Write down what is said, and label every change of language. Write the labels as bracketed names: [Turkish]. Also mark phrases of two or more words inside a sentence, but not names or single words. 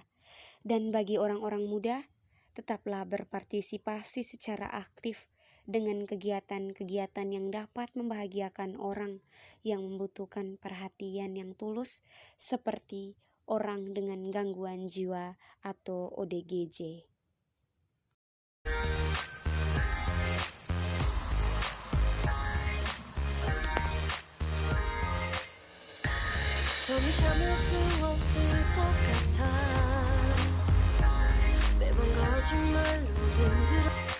[Indonesian] Dan bagi orang-orang muda, tetaplah berpartisipasi secara aktif dengan kegiatan-kegiatan yang dapat membahagiakan orang yang membutuhkan perhatian yang tulus, seperti orang dengan gangguan jiwa atau ODGJ. [Korean] 잠이 참을 수 없을 것 같아 매번 거짓말로 흔들어